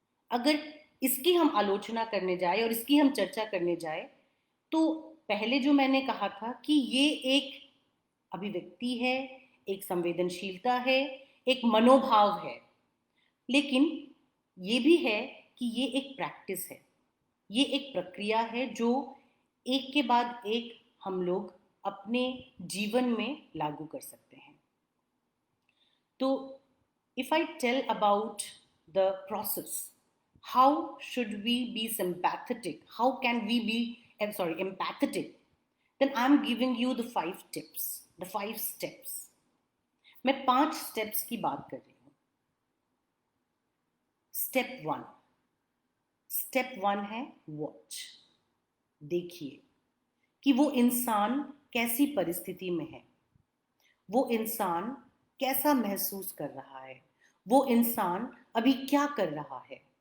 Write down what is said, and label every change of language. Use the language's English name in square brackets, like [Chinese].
[Hindi] अगर इसकी हम आलोचना करने जाए और इसकी हम चर्चा करने जाए, तो पहले जो मैंने कहा था कि ये एक अभिव्यक्ति है, एक संवेदनशीलता है, एक मनोभाव है, लेकिन ये भी है कि ये एक प्रैक्टिस है, ये एक प्रक्रिया है जो एक के बाद एक हम लोग अपने जीवन में लागू कर सकते हैं। तो [English] if I tell about the process, how should we be sympathetic? How can we be, empathetic? Then I'm giving you the 5 tips, the 5 steps. [Hindi] मैं 5 steps की बात कर रही हूँ. स्टेप 1 है वॉच. देखिए कि वो इंसान कैसी परिस्थिति में है, वो इंसान कैसा महसूस कर रहा है, वो इंसान अभी क्या कर रहा है.